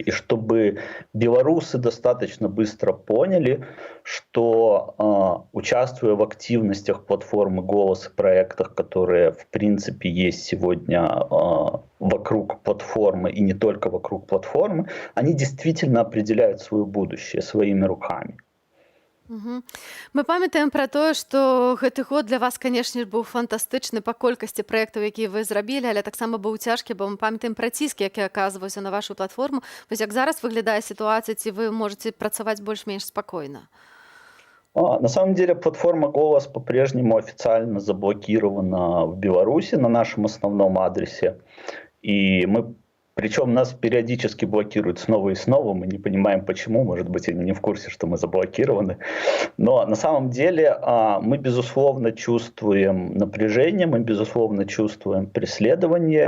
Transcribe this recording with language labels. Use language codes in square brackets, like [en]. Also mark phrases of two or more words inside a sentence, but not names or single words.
[ru] И чтобы белорусы достаточно быстро поняли, что участвуя в активностях платформы «Голос» и проектах, которые в принципе есть сегодня вокруг платформы и не только вокруг платформы, они действительно определяют свое будущее своими руками. [be] Мы памятаем пра тое, што гэты год для вас, канешне, быў фантастычны па колькасці праектаў, якія вы зрабілі, але таксама быў цяжкі, бо мы памятаем пра ціск, які аказваўся на вашу платформу. Вось як зараз выглядае сітуацыя, ці вы можаце працаваць больш-менш спакойна? [ru] На самом деле платформа «Голос» по-прежнему официально заблокирована в Беларуси на нашем основном адресе. И причем нас периодически блокируют снова и снова, мы не понимаем почему, может быть, они не в курсе, что мы заблокированы. Но на самом деле мы, безусловно, чувствуем напряжение, мы, безусловно, чувствуем преследование.